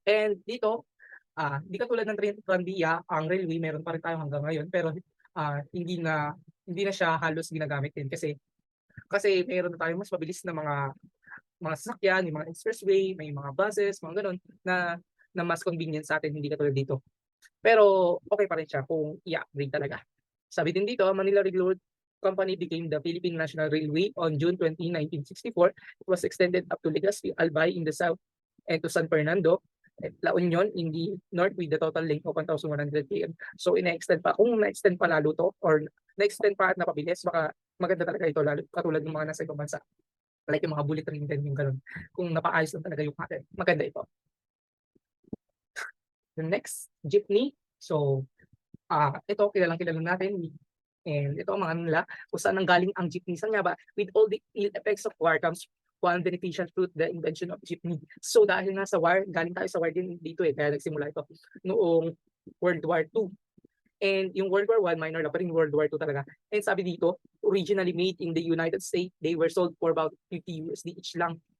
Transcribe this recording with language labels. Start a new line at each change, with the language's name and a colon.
Filipino: And dito, hindi katulad ng Tranvia, ang railway meron pa rin tayo hanggang ngayon. Pero hindi na siya halos ginagamit din kasi meron na tayong mas mabilis na mga sasakyan, may mga expressway, may mga buses, mga ganun, na mas convenient sa atin, hindi katulad dito. Pero okay pa rin siya kung i-upgrade talaga. Sabi din dito,
English: Manila Railroad Company became the Philippine National Railway on June 20, 1964. It was extended up to Legazpi, Albay in the south and to San Fernando, La Union in the north with the total length of 1,100 km.
Filipino: So ina-extend pa. Kung na-extend pa lalo to or na-extend pa at napabilis, baka maganda talaga ito lalo katulad ng mga nasa ibang bansa. Like yung mga bullet train din yung gano'n. Kung napaayos lang talaga yung atin. Maganda ito. The next, jeepney. So, ito kilalang-kilala natin. And ito ang mga nila kung saan nanggaling ang jeepney. Saan nga ba?
English: With all the ill effects of war comes one beneficial fruit, the invention of jeepney.
Filipino: So dahil nga sa war, galing tayo sa war din dito eh. Kaya nagsimula ito noong World War II.
English: And yung World War I,
Filipino: minor lang pa rin
English: World War II talaga. And
Filipino: sabi dito,
English: originally made in the United States, they were sold for about 50 USD each lang.